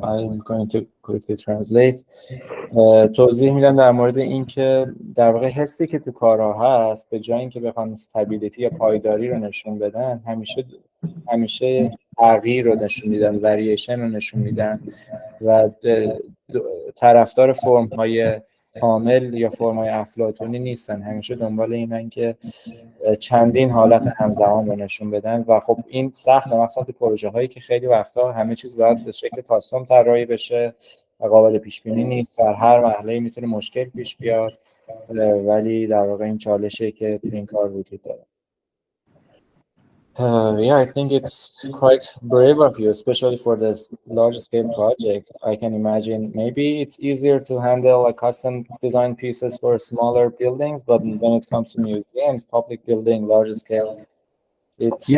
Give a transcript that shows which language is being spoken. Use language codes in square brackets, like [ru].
[en] I'm going to quickly translate. [fa] توضیح میدم در مورد این که در واقع حسی که تو کارها هست به جای اینکه بخوان استابیلیتی یا پایداری رو نشون بدن، همیشه تغییر رو نشون میدن، ورییشن رو نشون میدن و طرفدار فرم های کامل یا فرم های افلاطونی نیستن. همیشه دنبال اینن که چندین حالت همزمان رو نشون بدن و خب این سخت، مخصوصا تو پروژه هایی که خیلی وقتا همه چیز باید به شکل کاستوم طراحی بشه و قابل پیش بینی نیست. در هر مرحله میتونه مشکل پیش بیاد، ولی در واقع این چالشی که تو این کار وجود داره. [en] Yeah, I think it's quite brave of you, especially for this large-scale project. I can imagine maybe it's easier to handle a custom design pieces for smaller buildings, but when it comes to museums, public building, large-scale, it's